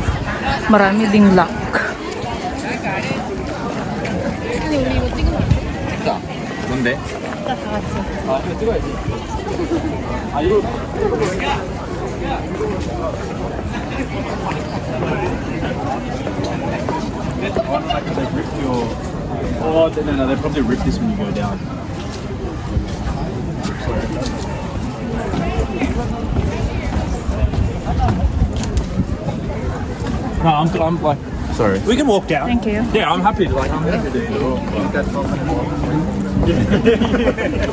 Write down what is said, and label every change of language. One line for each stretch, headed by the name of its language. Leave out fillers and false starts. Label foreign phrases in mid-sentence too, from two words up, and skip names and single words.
Filipino: Marami ding lock.
Korean: 뭔데? 아, 이거 찍어야지. 아, 이거.
English: Oh, no, they probably rip this when you go down. No, I'm like, sorry. We can walk down. Thank you. Yeah, I'm happy to I'm happy to do it.